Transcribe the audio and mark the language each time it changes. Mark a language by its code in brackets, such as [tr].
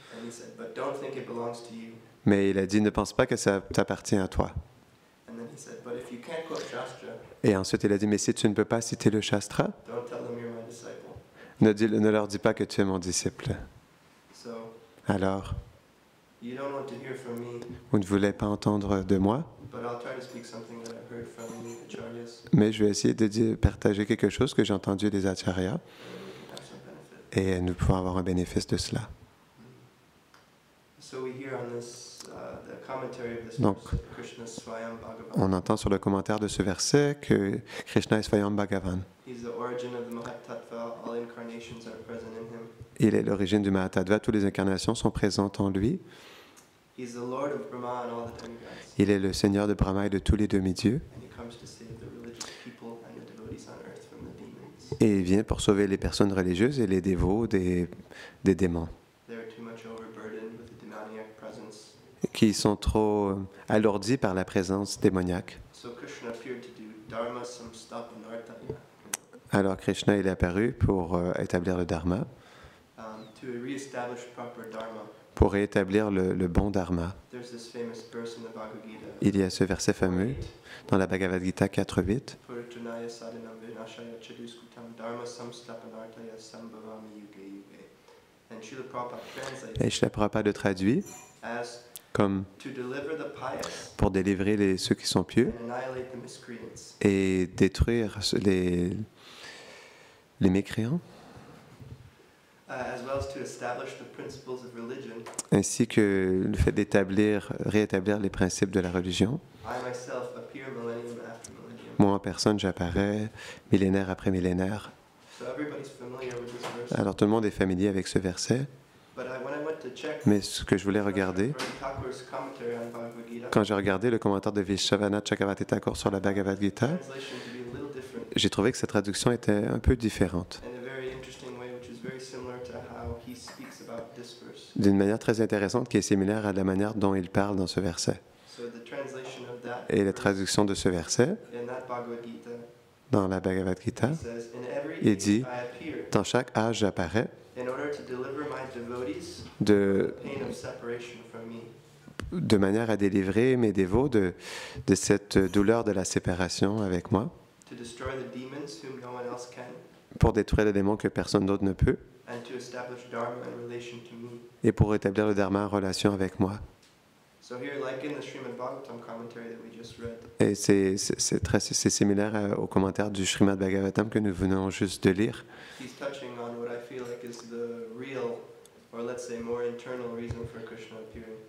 [en] And he said, but don't think it belongs to you. [fr] mais il a dit ne pense pas que ça t'appartient à toi. [en] And then he said, but if you can't quote Shastra, [fr] Et ensuite il a dit mais si tu ne peux pas citer le Shastra, [en] don't tell them you're my disciple. [fr] ne leur dis pas que tu es mon disciple. [en] So [fr] Alors, [en] you don't want to hear from me, [fr] vous ne voulez pas entendre de moi, [en] but I'll try to speak something that I've heard from the acharyas [fr] mais je vais essayer de partager quelque chose que j'ai entendu des acharyas [en] and we can have some benefit. [fr] et nous pouvons avoir un bénéfice de cela. [en] So we hear on this, the commentary of this [fr] Donc, [en] verse, Krishna Swayam Bhagavan. [fr] On entend sur le commentaire de ce verset que Krishna est Swayam Bhagavan. [en] He's the origin of the Mahatattva. All incarnations are present in him. [fr] Il est l'origine du Mahatattva, toutes les incarnations sont présentes en lui. [en] He's the Lord of Brahma and all the demigods. [fr] Il est le Seigneur de Brahma et de tous les demi-dieux. [en] And he comes to save the religious people and the devotees on earth from the demons. [fr] Et il vient pour sauver les personnes religieuses et les dévots des démons, [en] They are too much overburdened with the demoniac presence. [fr] qui sont trop alourdis par la présence démoniaque. [en] So Krishna appeared to do [sa] dharma samstapanartaya, [fr] Alors Krishna il est apparu pour établir le dharma, [en] to re-establish proper dharma. [fr] pour rétablir le bon dharma. [en] There's this famous verse in the Bhagavad Gita. [fr] Il y a ce verset fameux dans la Bhagavad Gita 4.8. [sa] Puritanaya sadhanam vinashaya chaduskutam dharma samstapanartaya sambhavami yuge yuge. [en] And Srila Prabhupada translates [fr] Et Srila Prabhupada le traduit [en] as [fr] comme [en] to deliver the pious [fr] pour délivrer ceux qui sont pieux [en] and annihilate the miscreants. [fr] et détruire les mécréants, [en] As well as to establish the principles of religion. [fr] ainsi que le fait rétablir les principes de la religion. [en] I myself appear millennium after millennium. [fr] Moi en personne, j'apparais millénaire après millénaire. [en] So everybody's familiar with this verse. [fr] Alors tout le monde est familier avec ce verset, [en] But when I went to check [fr] mais ce que je voulais regarder, [en] Ravi Thakur's commentary on Bhagavad Gita, [fr] quand j'ai regardé le commentaire de Vishwanath Chakravarti Thakur sur la Bhagavad Gita, [en] translation to be a little different [fr] j'ai trouvé que sa traduction était un peu différente, [en] in a very interesting way, which is very similar to how he speaks about this verse. [fr] d'une manière très intéressante qui est similaire à la manière dont il parle dans ce verset. [en] So the translation of that [fr] Et la [en] verse [fr] traduction de ce verset [en] in that Bhagavad Gita [fr] dans la Bhagavad Gita, [en] says, "In every [fr] il [en] age [fr] dit, [en] I appear [fr] dans chaque âge j'apparais [en] in order to deliver my devotees [fr] de [en] the pain of separation from me." [fr] de manière à délivrer mes dévots de cette douleur de la séparation avec moi, [en] To destroy the demons whom no one else can, [fr] pour détruire les démons que personne d'autre ne peut, [en] and to establish dharma in relation to me. [fr] et pour rétablir le dharma en relation avec moi. [en] So here, like in the Srimad Bhagavatam commentary that we just read, [fr] Et c'est similaire au commentaire du Srimad Bhagavatam que nous venons juste de lire. [en] he's touching on what I feel like is the real, or let's say more internal reason for Krishna appearing.